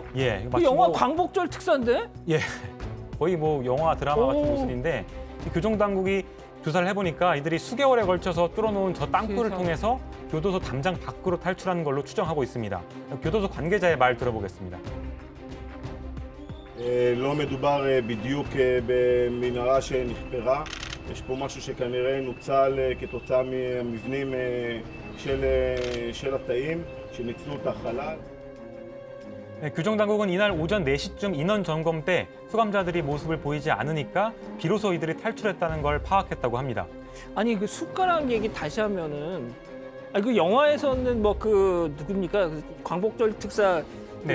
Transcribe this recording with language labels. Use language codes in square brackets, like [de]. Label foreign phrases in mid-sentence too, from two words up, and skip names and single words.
[ko] 예, 그 마치 영화 광복절 특사인데? 예, 거의 뭐 영화 드라마 같은 모습인데 이 교정 당국이 조사를 해보니까 이들이 수개월에 걸쳐서 뚫어놓은 저 땅굴을 통해서 교도소 담장 밖으로 탈출한 걸로 추정하고 있습니다. 교도소 관계자의 말 들어보겠습니다. [he] לא מדובר בדיוק במנהרה שנחפרה, יש פה משהו שכנראה נוצל כתוצאה מהמבנים של התאים שניצלו את החלל. [ko] 네, 교정당국은 이날 오전 4시쯤 인원 점검 때 수감자들이 모습을 보이지 않으니까 비로소 이들이 탈출했다는 걸 파악했다고 합니다. 아니, 그 숟가락 얘기 다시 하면은 그 영화에서는 뭐 그 누굽니까? 그 광복절 특사 그